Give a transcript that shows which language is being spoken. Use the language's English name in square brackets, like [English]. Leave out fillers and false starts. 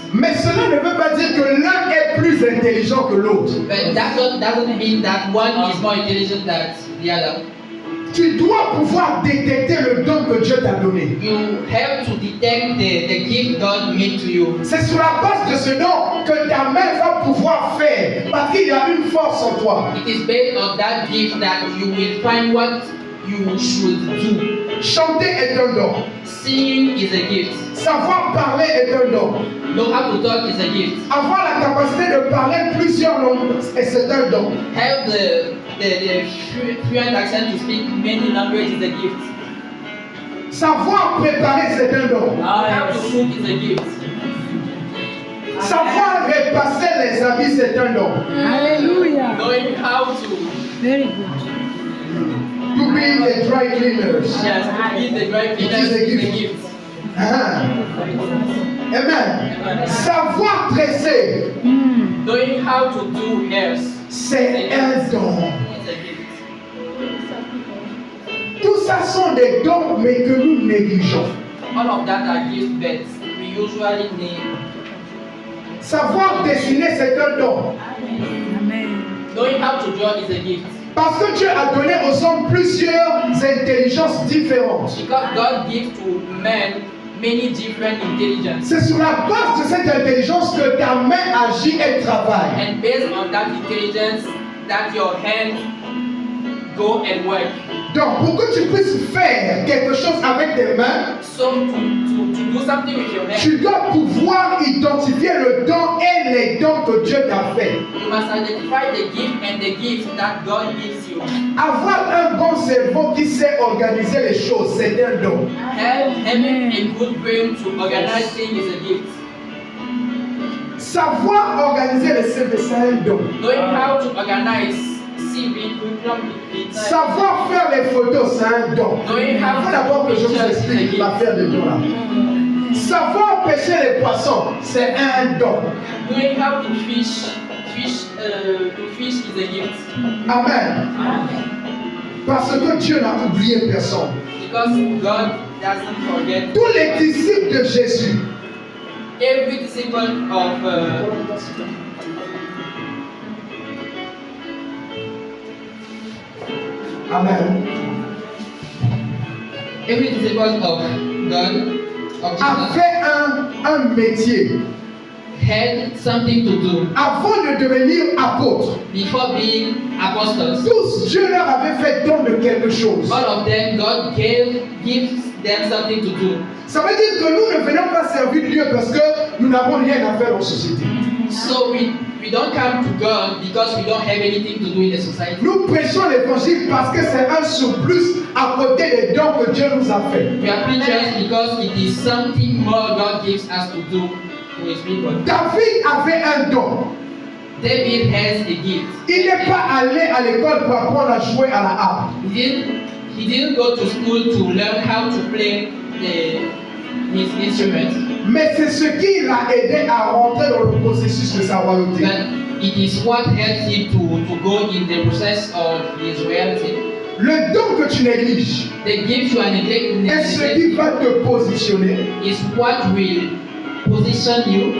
[French] Mais cela ne veut pas dire que l'un est plus intelligent que l'autre. [English] But that doesn't mean that one is more intelligent than the other. [French] Tu dois pouvoir détecter le don que Dieu t'a donné. [English] You have to detect the gift God made to you. [French] C'est sur la base de ce don que ta main va pouvoir faire. Parce qu'il y a une force en toi. [English] It is based on that gift that you will find what you should do. [French] Chanter est un don. [English] Singing is a gift. [French] Savoir parler est un don. [English] Know how to talk is a gift. [French] Avoir la capacité de parler plusieurs langues, c'est un don. [English] Have the fluent accent to speak many languages is a gift. [French] Savoir préparer, c'est un don. [English] How to cook is a gift. [French] Savoir repasser les habits, c'est un don. Hallelujah. [English] Knowing how to Very good. To be the dry cleaners. be the dry cleaner is a gift. [French] Ah. Amen. Savoir tresser, [English] Knowing how to do hairs [French] c'est un don. [English] is a gift. [French] Tout ça sont des dons, mais que nous négligeons. [English] All of that are gifts, but we usually need. [French] Savoir dessiner, c'est un don. Amen. [English] Knowing how to draw is a gift. [French] Parce que Dieu a donné aux hommes plusieurs intelligences différentes. [English] Because God gives to men many different intelligence. [French] C'est sur la base de cette intelligence que ta main agit et travaille. [English] And based on that intelligence, that your hands go and work. [French] Donc, pour que tu puisses faire quelque chose avec tes mains, [English] So to do something with your hands, [French] tu dois pouvoir identifier le don et les dons que Dieu t'a fait. [English] you must identify the gift and the gift that God gives you. [French] Avoir un bon cerveau qui sait organiser les choses, c'est un don. [English] Having a good brain to organize things is a gift. [French] Savoir organiser les CV, c'est un don. [English] Knowing how to organize CV, curriculum, [French] Savoir faire les photos, c'est un don. Il faut d'abord que je vous explique l'affaire des dons là. Savoir pêcher les poissons, c'est un don. [English] Knowing how to fish is a gift. Amen. [French] Parce que Dieu n'a oublié personne. [English] Because God doesn't forget. [French] Tous les disciples de Jésus, [English] Every disciple of Amen, every disciple of God of Jesus [French] avait un métier. [English] had something to do [French] Avant de devenir apôtre, [English] before being apostles. [French] tous Dieu leur avait fait don de quelque chose. [English] All of them, God gives them something to do. [French] Ça veut dire que nous ne venons pas servir Dieu parce que nous n'avons rien à faire en société. [English] So we don't come to God because we don't have anything to do in the society. [French] Nous prêchons l'évangile parce que c'est un surplus à côté des dons que Dieu nous a fait. [English] We are preachers because it is something more God gives us to do to His people. [French] David avait un don. [English] David has a gift. [French] Il n'est pas allé à l'école pour apprendre à jouer à la harpe. [English] He didn't go to school to learn how to play his instrument, [French] Mais c'est ce qui l'a aidé à rentrer dans le processus de sa royauté. [English] but it is what helps him to go in the process of his reality. [French] Le don que tu négliges [English] The gift you are [French] est ce [English] neglecting [French] qui va te positionner [English] is what will position you